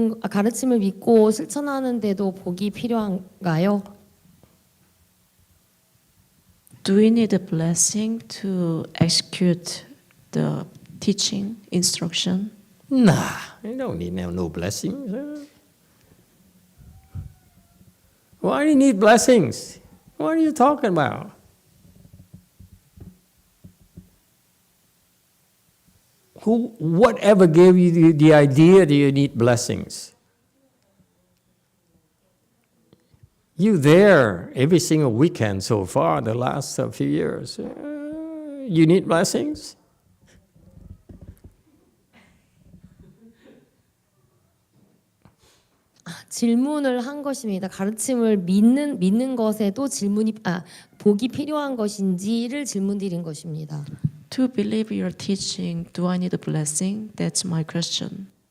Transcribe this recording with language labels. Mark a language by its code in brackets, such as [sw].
[ko] 가르침을 믿고 실천하는데도 복이 필요한가요? [en] Do we need a blessing to execute the teaching, instruction? Nah, you don't need no blessings. Why do you need blessings? What are you talking about? Whatever gave you the idea that you need blessings? You there every single weekend so far, the last few years. You need blessings? [ko] 질문을 한 것입니다. 가르침을 믿는 것에도 복이 필요한 것인지를 질문드린 것입니다. [en] To believe your teaching, do I need a blessing? That's my question.